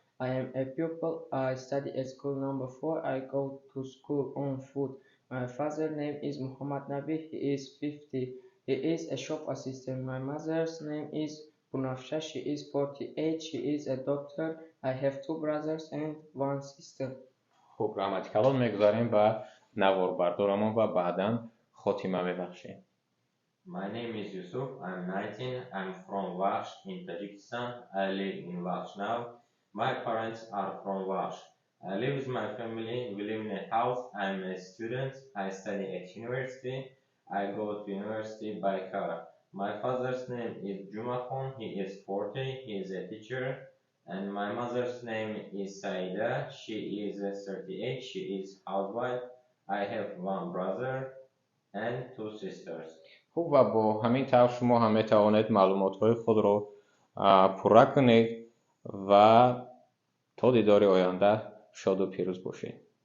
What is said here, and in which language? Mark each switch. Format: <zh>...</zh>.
<en>I am a pupil. I study at school number 4. I go to school on foot. My father's name is Muhammad Nabi. He is 50. He is a shop assistant. My mother's name is Bunafsha. She is 48. She is a doctor. I have 2 brothers and 1 sister.</en> <fa>خب گراماتیکال میگذاریم به نوار بردارمون و بعدا خاتمه میبخشیم.</fa> <en>My name is Yusuf. I'm 19. I'm from Vash in Tajikistan. I live in Vash now. My parents are from Vash. I live with my family. We live in a house. I'm a student. I study at university. I go to university by car. My father's name is Jumakhon. He is 40. He is a teacher. And my mother's name is Saida. She is 38. She is housewife. I have 1 brother and 2 sisters.</en> <fa>خب و با همین طور شما هم میتوانید معلومات‌های خود را پر کنید و تا دیدار آینده شاد و پیروز باشید.</fa>